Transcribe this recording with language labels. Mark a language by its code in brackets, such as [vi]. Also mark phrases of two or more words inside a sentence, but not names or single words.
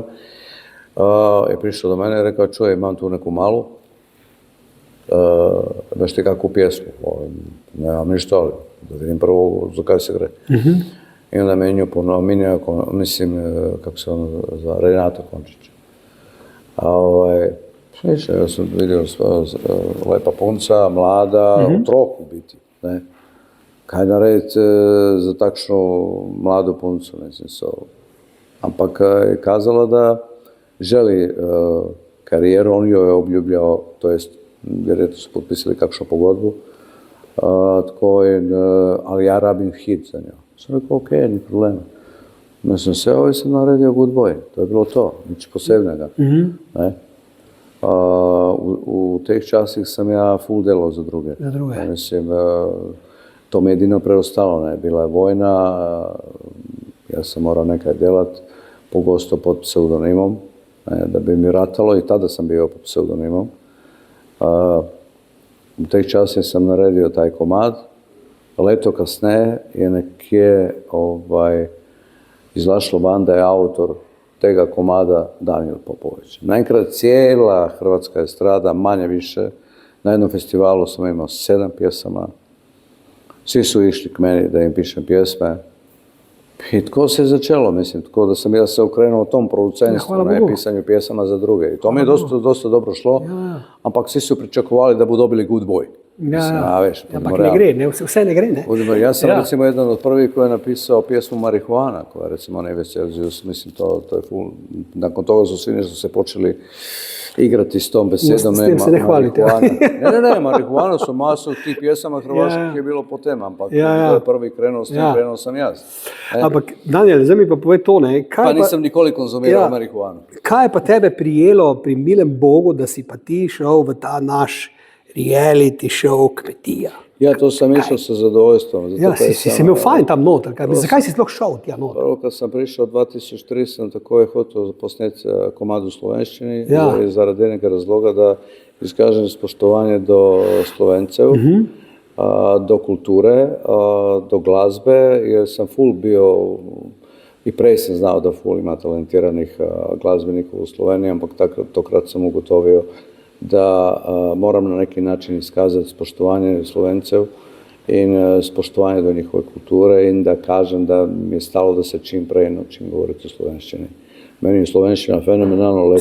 [hr] Je prišao do mene i rekao, čuj, imam tu neku malu, baš ti kakvu pjesmu, nemam ništa, ali da vidim prvo za kaj se gre. I onda me nju ponominio, mislim, kako se ono za Renato Končić. Slično, ja sam vidio lepa punca, mlada, otrok u biti, ne. [sl] Kaj narediti za takšnu mladu puncu, mislim, ampak je kazala da želi karijeru, on joj je obljubljao, to jest, vjerojatno su potpisali kakšnu pogodbu, ali ja rabim hit za njo. [hr] Sam rekao, ok, ni problema. Mislim, sve ovo sam naredio Good Boy, to je bilo to, nič posebnega, ne. [sl] U teh časih sam ja full delao za druge. [hr] Mislim, to mi jedino preostalo, ne, bila je vojna, ja sam morao nekaj delat, pogosto pod pseudonimom, ne, da bi mi ratalo i tada sam bio pod pseudonimom. [sl] U teh časih sam naredio taj komad, leto kasneje je nekje izlašlo van da je autor tega komada Danijel Popović. [hr] Najenkrat cijela hrvatska estrada, manje više, na jednom festivalu sam imao 7 pjesama, svi su išli k meni da im pišem pjesme i tko se je začelo, mislim, tko da sam ja se okrenuo tom producentstvu, ne pisanju pjesama za druge. I to mi je dosta dobro šlo, ampak svi su pričakovali da budu dobili Good Boy. [sl] veš, ampak ne gre, ne, vse ne gre. Ne? [hr] Ja sam recimo jedan od prvih koji je napisao pjesmu Marihuana, koja je recimo Neves Celsius, mislim to je full. Nakon toga su svi nešto se počeli igrati s tom besedom. S tim se ne hvalite. Ne, marihuana su masu tih pjesama hrvaških je bilo po tema, ampak to je prvi krenuo s tim, krenuo sam ja. [sl] Ampak Daniel, zdaj mi pa povej to, ne? [hr] Pa nisam nikoli konzumirao marihuanu. [sl] Kaj je pa tebe prijelo pri milem Bogu, da si pa ti šel v ta naš reality show Kmetija? [hr] Ja, to sam išao sa zadovoljstvom. [sl] Ja, si imel fajn tam noter. Zakaj si sploh šel tja noter? Prvo kad sam prišao 2003 sam tako je hotel posneti komad u slovenščini zaradi enega razloga da iskažem spoštovanje do Slovencev, do kulture, do glazbe, jer sam full bio i prej sam znao da full ima talentiranih glazbenika u Sloveniji, ampak tokrat sam ugotovio da moram na neki način iskazati spoštovanje Slovencev in spoštovanje do njihove kulture in da kažem da mi je stalo da se čim prej naučim govoriti o slovenščini. Meni je slovenščina fenomenalno lepo.